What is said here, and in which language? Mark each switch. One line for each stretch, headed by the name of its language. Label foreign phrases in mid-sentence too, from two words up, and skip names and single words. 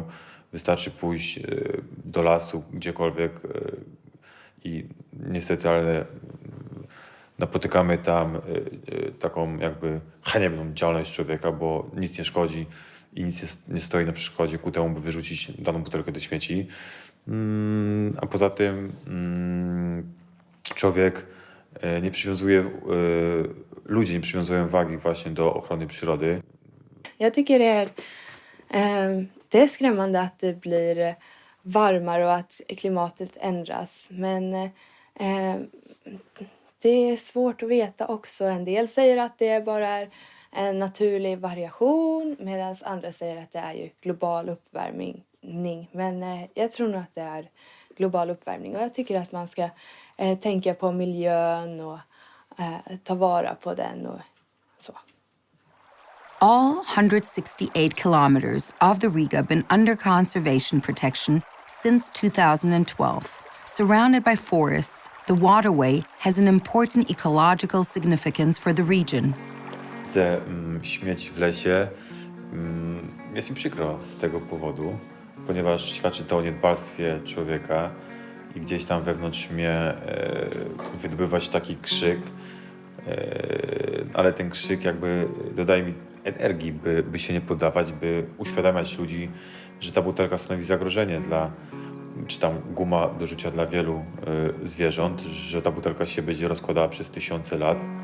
Polish: Wystarczy pójść do lasu, gdziekolwiek i niestety, ale napotykamy tam taką jakby haniebną działalność człowieka, bo nic nie szkodzi i nic nie stoi na przeszkodzie ku temu, by wyrzucić daną butelkę do śmieci. A poza tym człowiek nie przywiązuje, ludzie nie przywiązują wagi właśnie do ochrony przyrody.
Swedish: Jag tycker det är skrämmande att det blir varmare och att klimatet ändras. Men det är svårt att veta också. En del säger att det bara är en naturlig variation medan andra säger att det är ju global uppvärmning. Men jag tror nog att det är global uppvärmning och jag tycker att man ska tänka på miljön och ta vara på den och så.
English: All 168 kilometers of the Riga have been under conservation protection since 2012. Surrounded by forests, the waterway has an important ecological significance for the region.
Polish: Widzę śmieci w lesie. Jest mi przykro z tego powodu, ponieważ świadczy to o niedbalstwie człowieka i gdzieś tam wewnątrz mnie wydobywa się taki krzyk, ale ten krzyk jakby dodaje mi energii, by się nie poddawać, by uświadamiać ludzi, że ta butelka stanowi zagrożenie czy tam guma do życia dla wielu zwierząt, że ta butelka się będzie rozkładała przez tysiące lat.